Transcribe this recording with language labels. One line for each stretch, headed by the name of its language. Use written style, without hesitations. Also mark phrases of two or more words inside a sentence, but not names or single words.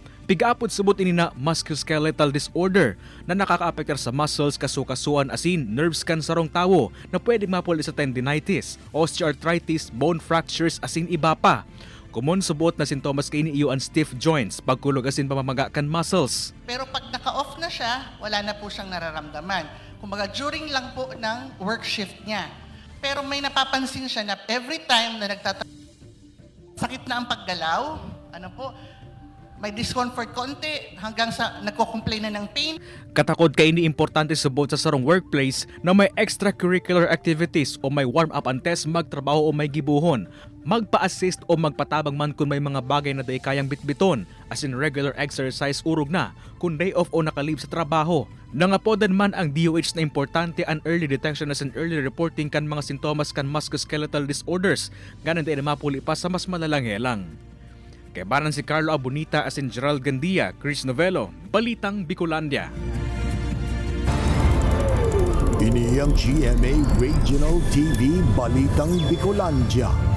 Bikol: Pigaapod subot ini na
English: musculoskeletal disorder
Bikol: na nakakaapektar sa muscles, kasukasuan asin nerves kan sarong tawo na pwede mapuli sa tendinitis, osteoarthritis,
English: bone fractures
Bikol: asin iba pa. Common subot na sintomas kay niiyo ang
English: stiff joints,
Bikol: pagkulog asin pamamaga kan muscles.
Filipino: Pero pag naka-off na siya, wala na po siyang nararamdaman. Kumbaga during lang po ng
English: work shift
Filipino: niya. Pero may napapansin siya na
English: every time
Filipino: na sakit na ang paggalaw, may discomfort konti hanggang sa nagko-complain na ng pain.
Bikol: Katakod kay ini importante subot sa sarong workplace na may
English: extracurricular activities
Bikol: o may
English: warm-up and test
Bikol: magtrabaho o may gibuhon. Magpa-assist o magpatabang man kung may mga bagay na day kayang bitbiton, as in
English: regular exercise
Bikol: urog na, kung
English: day off
Bikol: o nakalib sa trabaho. Nangapodan man ang DOH na importante ang
English: early detection
Bikol: as in
English: early reporting
Bikol: kan mga sintomas kan
English: musculoskeletal disorders,
Bikol: ganan day na mapuli pa sa mas malalang helang. Kay banan si Carlo Abonita as in Gerald Gandia, Chris Novello, Balitang Bicolandia. Ini ang GMA Regional TV Balitang Bicolandia.